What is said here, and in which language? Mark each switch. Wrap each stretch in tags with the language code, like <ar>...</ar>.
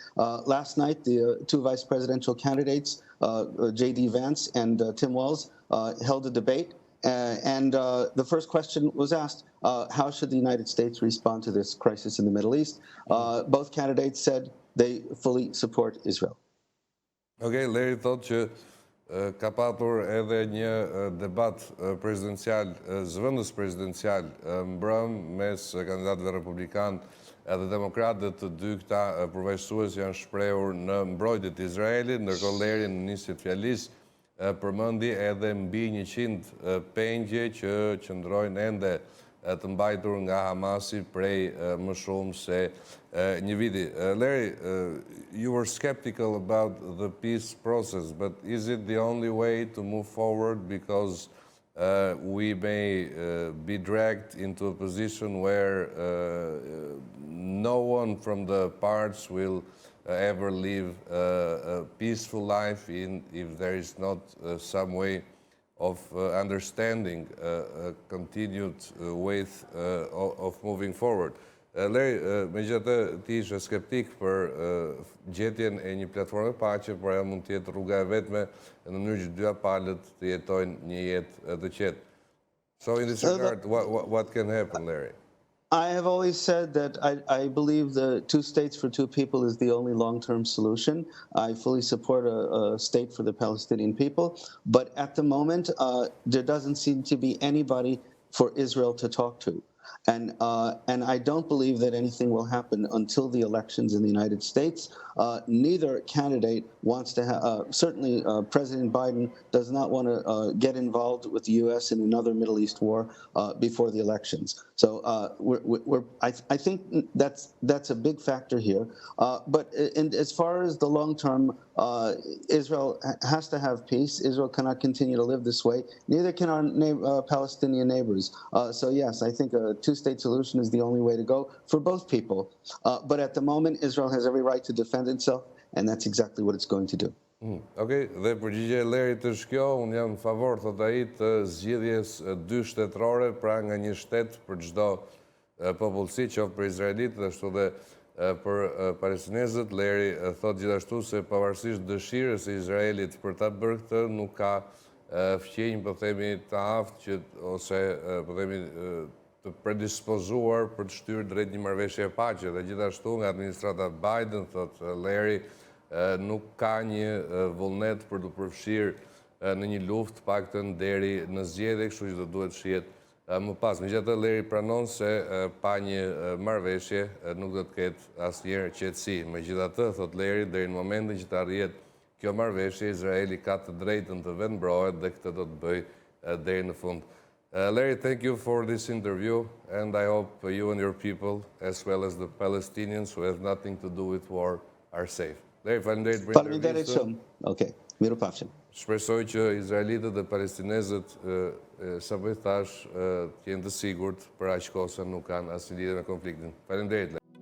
<en>Last night, the two vice presidential candidates, J.D. Vance and Tim Walz, held a debate. And the first question was asked, how should the United States respond to this crisis in the Middle East? Both candidates said they fully support Israel.</en> <sq>Okay, Larry thot që ka patur edhe një debat prezidencial, zëvendës prezidencial mbrëm mes kandidatëve republikan edhe demokratë, të dy këta përvajsues janë shprehur në mbrojtje të Izraelit, ndërkohë Larry në nisje të fjalisë përmendi edhe mbi 100 pengje që qëndrojnë ende të mbajtur nga Hamasi prej më shumë se një viti.</sq> <en>Larry, you were skeptical about the peace process, but is it the only way to move forward? Because we may be dragged into a position where no one from the parts will ever live a peaceful life if there is not some way of understanding a continued way of moving forward.</en> <sq>Larry, megjithatë ti ishe skeptik për gjetjen e një platforme paqe, por ajo mund të jetë rruga e vetme në mënyrë që dyja palët të jetojnë një jetë të qetë.</sq> <en>So in this regard, what can happen, Larry? I have always said that I believe the 2 states for 2 people is the only long-term solution. I fully support a state for the Palestinian people. But at the moment, there doesn't seem to be anybody for Israel to talk to. And I don't believe that anything will happen until the elections in the United States. Neither candidate wants to have, certainly President Biden does not want to get involved with the U.S. in another Middle East war before the elections. So I think that's a big factor here. But as far as the long term, Israel has to have peace. Israel cannot continue to live this way. Neither can our Palestinian neighbors. So yes, I think a 2-state solution is the only way to go for both people. But at the moment, Israel has every right to defend itself, and that's exactly what it's going to do.</en> <sq>Okej, dhe përgjigje e Lerit është kjo, unë jam në favor, thot ai, të zgjedhjes 2 shtetërore, pra nga një shtet për çdo popullsi, qoftë për Izraelit dhe ashtu dhe për palestinezët. Leri thot gjithashtu se pavarësisht dëshirës e Izraelit për ta bërë këtë, nuk ka fqenjë, po themi, të aftë që ose po themi të predispozuar për të shtyrë drejt një marrëveshje e paqe. Dhe gjithashtu nga administrata Biden, thot Leri, nuk ka një vullnet për të përfshirë në një luftë paktën deri në zgjedhje, kështu që do duhet shihet më pas. Megjithatë, Leri pranon se pa një marrëveshje nuk do të ketë asnjëherë qetësi. Megjithatë, thot Leri, deri në momentin që të arrihet kjo marrëveshje, Izraeli ka të drejtën të vendmbrohet dhe këtë do të bëjë deri në fund.</sq> <en>Larry, thank you for this interview, and I hope you and your people, as well as the Palestinians who have nothing to do with war, are safe.</en> <sq>Larry, faleminderit për intervistën. Okej, mirupafshim. Shpresoj që izraelitët dhe palestinezët, sapo i thash, të jenë të sigurt për aq kohë sa nuk kanë asnjë lidhje me konfliktin. Faleminderit.</sq>